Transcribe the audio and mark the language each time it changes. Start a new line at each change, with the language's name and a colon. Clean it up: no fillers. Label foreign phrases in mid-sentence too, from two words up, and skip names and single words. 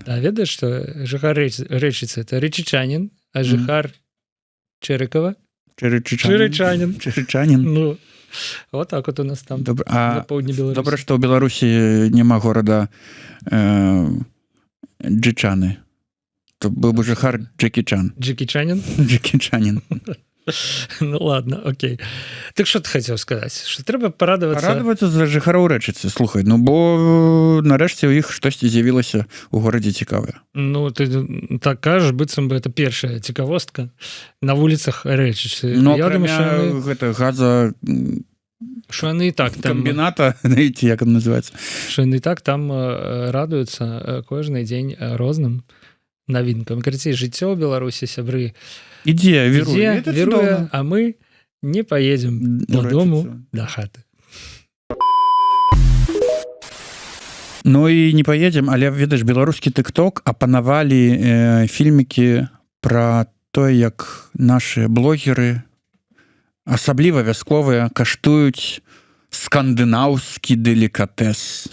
Belarusian: Да, ведаеш, што жыхар Рэчыцы — это рэчычанін, а жыхар Чэрыкава — чэрычанін.
Russian: Ну, вот так вот у нас там на
Belarusian: поўдні Беларусі. Добра, што ў Беларусі няма горада Джычаны. То быў бы жыхар Джекічан. Джекічанін? Джекічанін.
Russian: Ну ладно,
Ukrainian: окей. Так що ти хотів сказати? Що треба порадуватися?
Belarusian: Порадуватися за жыхароў Рэчыцы, слухай. Ну, бо нарэшце ў іх штосьці з'явілася ў горадзе цікавае. Ну, ты так кажаш, быццам бы это першая цікавостка на вуліцах Рэчыцы. Ну, акрамя гэта газа... Що яны і так там...
Russian: Камбіната, знаете, як он называецца?
Belarusian: Що яны і так там радуюцца кожны дзень розным новинкам. Карацей, жыццё ў Беларусі, сябры, Ідзе, віруе,
Russian: а мы не поедем
Ukrainian: додому до хаты.
Belarusian: Ну і
Russian: не поедем,
Belarusian: але, ведаеш, беларускі тык-ток апанавалі фільмікі пра тое, як нашы блогеры, асабліва вясковыя, каштуюць скандынаўскі делікатэс.